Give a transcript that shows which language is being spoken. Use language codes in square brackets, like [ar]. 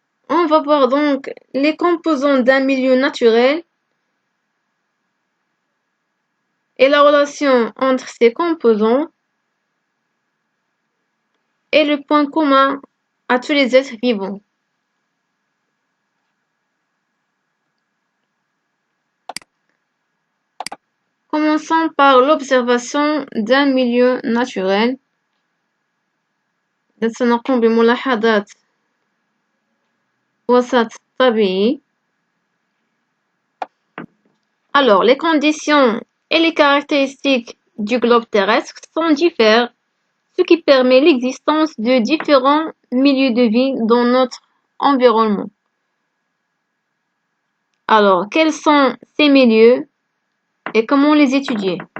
[fr] On va voir donc les composants d'un milieu naturel et la relation entre ces composants et le point commun à tous les êtres vivants. Commençons par l'observation d'un milieu naturel. [ar] سنقوم بملاحظات وسط طبيعي. [fr] Alors, les conditions et les caractéristiques du globe terrestre sont différentes, ce qui permet l'existence de différents milieux de vie dans notre environnement. Alors, quels sont ces milieux et comment les étudier?